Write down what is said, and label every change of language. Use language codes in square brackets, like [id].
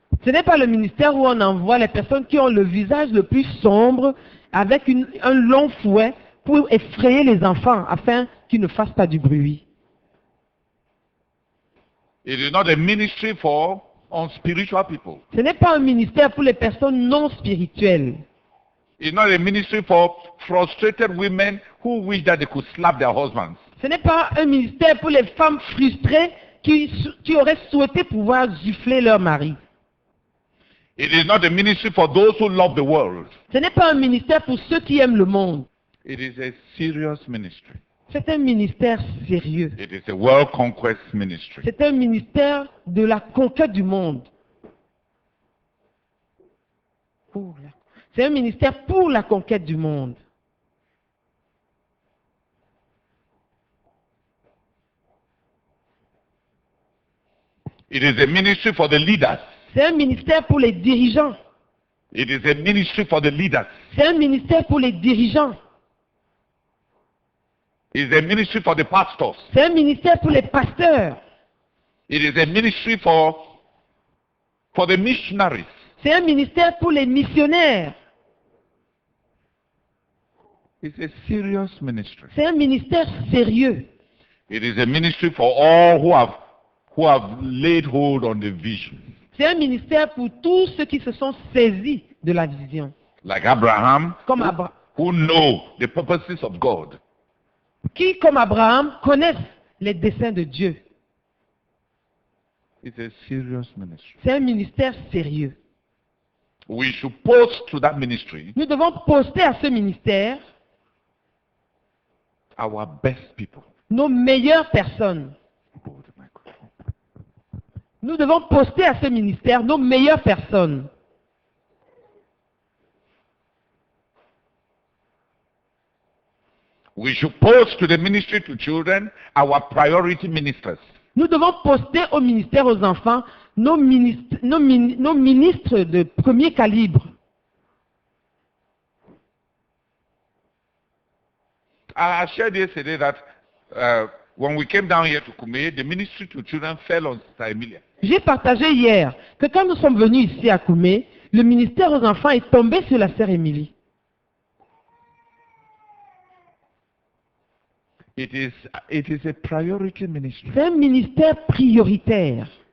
[fr] Ce n'est pas le ministère où on envoie les personnes qui ont le visage le plus sombre avec un long fouet pour effrayer les enfants afin qu'ils ne fassent pas du bruit. [en] It is not a ministry for unspiritual people. [fr] Ce n'est pas un ministère pour les personnes non spirituelles. [en] It's not a ministry for frustrated women who wish that they could slap their husbands. [fr] Ce n'est pas un ministère pour les femmes frustrées qui auraient souhaité pouvoir gifler leur mari. [en] It is not a ministry for those who love the world. [fr] Ce n'est pas un ministère pour ceux qui aiment le monde. [en] It is a serious ministry. [fr] C'est un ministère sérieux. [en] It is a world conquest ministry. [fr] C'est un ministère de la conquête du monde. C'est un ministère pour la conquête du monde. [en] It is a ministry for the leaders. [fr] C'est un ministère pour les dirigeants. [en] It is a ministry for the leaders. [fr] C'est un ministère pour les dirigeants. [en] It is a ministry for the pastors. [fr] C'est un ministère pour les pasteurs. [en] It is a ministry for the missionaries. [fr] C'est un ministère pour les missionnaires. [en] It's a serious ministry. [fr] C'est un ministère sérieux. [en] It is a ministry for all who have laid hold on the vision. [fr] C'est un ministère pour tous ceux qui se sont saisis de la vision. [en] Like Abraham, [fr] Comme Abraham. [en] who know the purposes of God. [fr] Qui, comme Abraham, connaissent les desseins de Dieu. [en] It's a serious ministry. [fr] C'est un ministère sérieux. [en] We should post to that ministry [fr] Nous devons poster à ce ministère [en] our best people. [fr] nos meilleures personnes. Nous devons poster à ce ministère nos meilleures personnes. [en] We should post to the ministry to children our priority ministers. [fr] Nous devons poster au ministère aux enfants nos ministres de premier calibre. [en] I shared yesterday that when we came down here to Kume, the ministry to children fell on Sister Emilia. [fr] J'ai partagé hier que quand nous sommes venus ici à Koumé, le ministère aux enfants est tombé sur la sœur Émilie. [en] It is a priority ministry. [fr] C'est un ministère prioritaire.